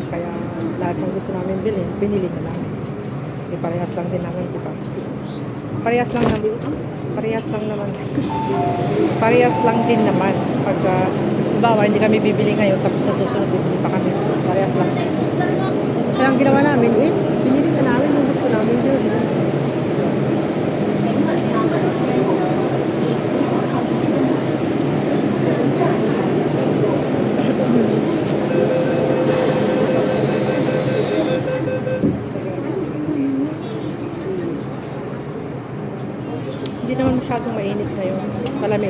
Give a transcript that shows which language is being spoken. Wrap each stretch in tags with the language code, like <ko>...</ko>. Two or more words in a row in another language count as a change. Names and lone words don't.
<tl>Kaya lahat ng gusto namin bilhin, binili na namin. Di parehas lang din naman, di ba? Parehas lang naman. Parehas lang naman. Parehas lang din naman. Pag, bawa, hindi kami bibili ngayon, tapos sa susunod, bibili pa kami. Parehas lang. Kaya ang ginawa namin is, binili na namin yung gusto namin yun.</tl> <yue>請勿靠近車門，請不要靠近車門。</yue> <en>Please stand back from the train doors.</en> <tl>Hindi naman masyadong mainit na yun. Malamig.</tl>